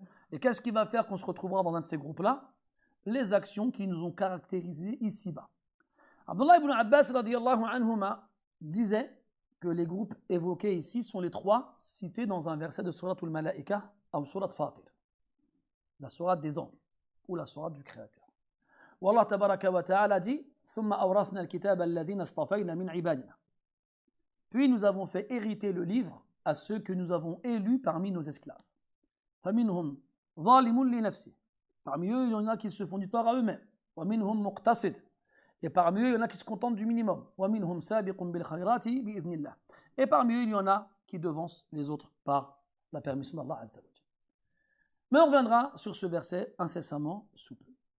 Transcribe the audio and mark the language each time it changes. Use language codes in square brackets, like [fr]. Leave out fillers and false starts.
[fr] Et qu'est-ce qui va faire qu'on se retrouvera dans un de ces groupes-là? Les actions qui nous ont caractérisés ici-bas. Abdullah ibn Abbas radiyallahu anhuma disait que les groupes évoqués ici sont les 3 cités dans un verset de Surat al-Malaika ou Surat Fatir, la Surat des anges ou la Surat du Créateur. Où Allah tabaraka wa ta'ala dit [ar] ثم أورثنا الكتاب الذين اصطفينا من عبادنا. [fr] Puis nous avons fait hériter le livre à ceux que nous avons élus parmi nos esclaves. [ar] فمنهم ظالم لنفسه. [fr] Parmi eux, il y en a qui se font du tort à eux-mêmes. [ar] ومنهم مقتصد. [fr] Et parmi eux, il y en a qui se contentent du minimum. [ar] ومنهم سابق بالخيرات بإذن الله. [fr] Et parmi eux, il y en a qui devancent les autres par la permission d'Allah Azza wa Jalla. Mais on reviendra sur ce verset incessamment sous peu.